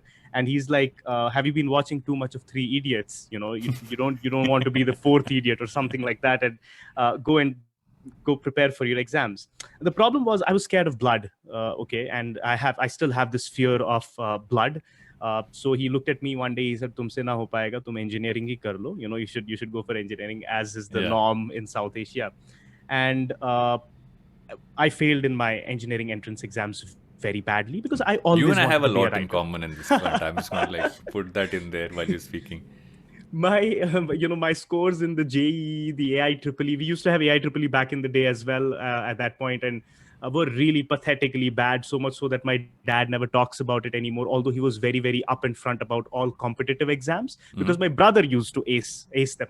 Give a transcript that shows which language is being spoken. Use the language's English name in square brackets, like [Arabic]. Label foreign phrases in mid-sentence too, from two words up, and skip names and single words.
[English] And he's like, have you been watching too much of Three Idiots? You don't want to be the fourth idiot or something like that, and go prepare for your exams. The problem was I was scared of blood. Okay, and I still have this fear of blood. So he looked at me one day. He said, [Hindi] "Tumse na ho payega. Tum engineering hi kar lo. [English] You should go for engineering, as is the Yeah. norm in South Asia." And I failed in my engineering entrance exams very badly because I You always and I wanted have to a be a lot in writer. common in this point. I'm just going to like put that in there while you're speaking. My my scores in the JEE, the AIEEE, we used to have AIEEE back in the day as well, at that point, and were really pathetically bad, so much so that my dad never talks about it anymore, although he was very, very up in front about all competitive exams because my brother used to ace them.